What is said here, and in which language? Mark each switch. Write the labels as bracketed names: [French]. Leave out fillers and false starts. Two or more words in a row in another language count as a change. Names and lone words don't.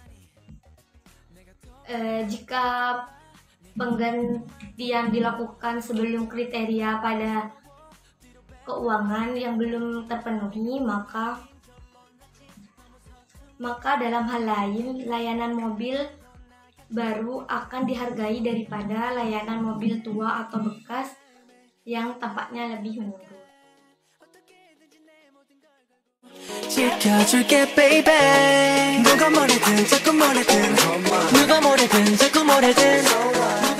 [Indonesian] Jika penggantian dilakukan sebelum kriteria pada keuangan yang belum terpenuhi, maka dalam hal lain layanan mobil baru akan dihargai daripada layanan mobil tua atau bekas yang tampaknya lebih menurun. [Korean] 지켜줄게 baby 누가 뭐래든 자꾸 뭐래든 누가 뭐래든 자꾸 뭐래든